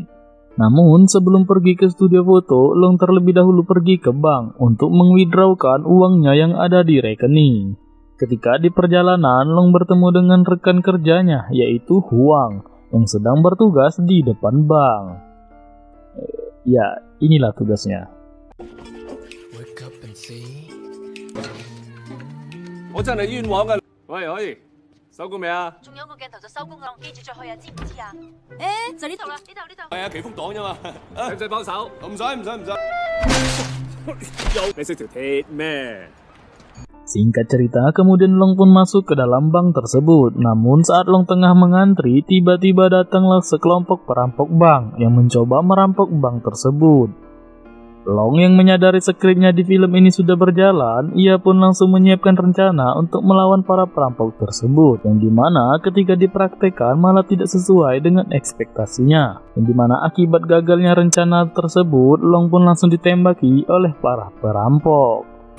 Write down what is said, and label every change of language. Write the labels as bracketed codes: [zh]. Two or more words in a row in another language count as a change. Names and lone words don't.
[id] Namun sebelum pergi ke studio foto, Long terlebih dahulu pergi ke bank untuk mengwithdrawkan uangnya yang ada di rekening. Ketika di perjalanan, Long bertemu dengan rekan kerjanya yaitu Huang yang sedang bertugas di depan bank. Ya, inilah tugasnya. [yue] 我真係冤枉㗎！喂，可以收工未啊？仲有個鏡頭就收工啦，記住再去啊，知唔知啊？就呢度啦，呢度。係啊，祈福黨啫嘛，使唔使幫手？唔使。你識條鐵咩？ [id] Singkat cerita, kemudian Long pun masuk ke dalam bank tersebut. Namun saat Long tengah mengantri, tiba-tiba datanglah sekelompok perampok bank yang mencoba merampok bank tersebut. Long yang menyadari skripnya di film ini sudah berjalan, ia pun langsung menyiapkan rencana untuk melawan para perampok tersebut, yang dimana ketika dipraktekkan malah tidak sesuai dengan ekspektasinya, yang dimana akibat gagalnya rencana tersebut, Long pun langsung ditembaki oleh para perampok.